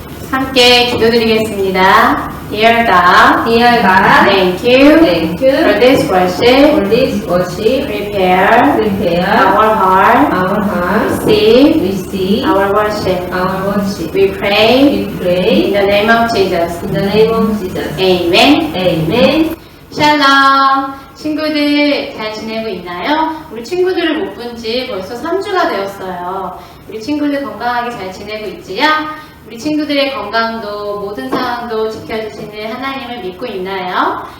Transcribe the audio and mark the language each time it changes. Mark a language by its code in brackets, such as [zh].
[ko] 함께 기도드리겠습니다. [en] Dear God, thank you for this worship. Prepare our heart, receive our worship. We pray in the name of Jesus. [ko] Amen. 샬롬. 친구들 잘 지내고 있나요? 우리 친구들을 못 본 지 벌써 3주가 되었어요. 우리 친구들 건강하게 잘 지내고 있지요? 우리 친구들의 건강도 모든 상황도 지켜주시는 하나님을 믿고 있나요?